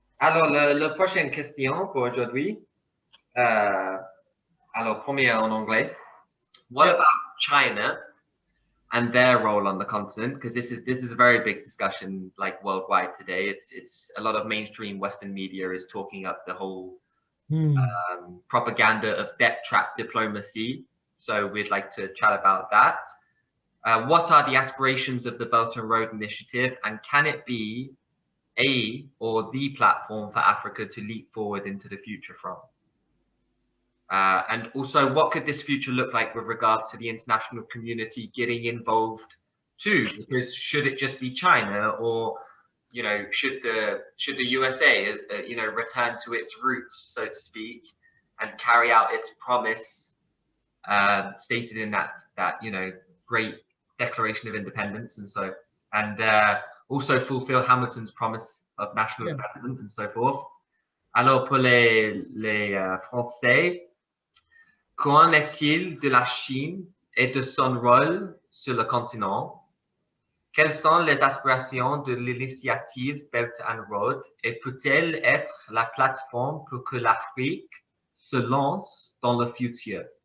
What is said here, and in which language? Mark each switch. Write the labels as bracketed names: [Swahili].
[French] Alors, la prochaine question pour aujourd'hui. Alors, première en anglais. [English] What about China and their role on the continent? Because this is a very big discussion, like worldwide today. It's a lot of mainstream Western media is talking up the whole propaganda of debt trap diplomacy. So we'd like to chat about that. What are the aspirations of the Belt and Road Initiative, and can it be a or the platform for Africa to leap forward into the future from? And also, what could this future look like with regards to the international community getting involved too? Because should it just be China, or you know, should the USA, you know, return to its roots, so to speak, and carry out its promise stated in that you know, great Declaration of Independence, and also fulfill Hamilton's promise of national development and so forth. [French] Alors pour les Français, qu'en est-il de la Chine et de son rôle sur le continent? Quelles sont les aspirations de l'initiative Belt and Road et peut-elle être la plateforme pour que l'Afrique se lance dans le futur?